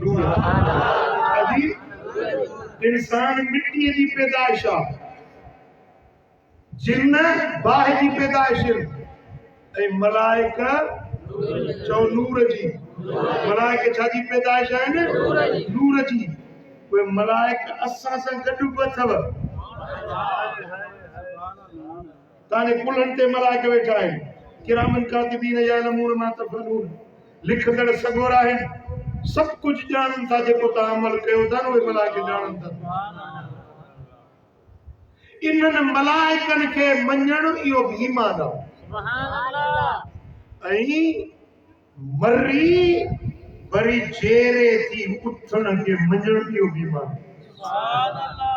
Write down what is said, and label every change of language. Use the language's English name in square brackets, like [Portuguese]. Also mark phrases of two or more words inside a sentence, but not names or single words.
[Sindhi] नूर इंसान मिट्टीअ जी पैदाइश आहे, जिन बाहि जी पैदाइश ऐं मलाइका चओ नूर जी। मलाइका छा जी पैदाइश आहिनि? नूर जी। उहे मलाइका असां सां गॾु बि अथव। ताने कुलनि ते मलाइका वेठा आहिनि, [Arabic] كراماً كاتبين يعلمون ما تفعلون. [Sindhi] लिखंदड़ सगोर आहिनि, सभु कुझु ॼाणनि था। जेको तव्हां अमल कयो था न उहे मलाइका ॼाणनि था। इन्हनि मलाइकनि खे मञण इहो बि ईमान आहे। ऐं मरी वरी जेरे थी उथण खे मञण इहो बि ईमान आहे।